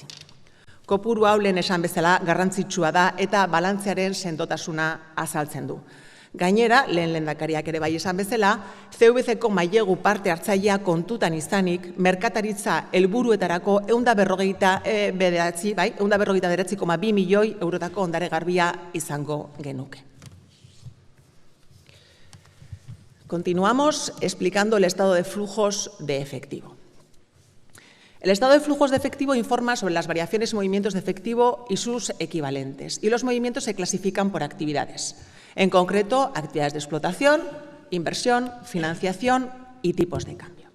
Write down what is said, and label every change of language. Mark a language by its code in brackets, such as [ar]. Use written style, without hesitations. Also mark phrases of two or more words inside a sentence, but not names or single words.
[eu] Kopuru hau lehen esan bezala garrantzitsua da eta balantzearen sendotasuna azaltzen du. Gainera, lehen lehendakariak ere bai esan bezala, CVC-ko mailegu parte hartzailea kontutan izanik, merkataritza helburuetarako 159,2 milioi eurotako ondare garbia izango genuke. [es] Continuamos explicando el estado de flujos de efectivo. El estado de flujos de efectivo informa sobre las variaciones y movimientos de efectivo y sus equivalentes, y los movimientos se clasifican por actividades. En concreto, actividades de explotación, inversión, financiación y tipos de cambio.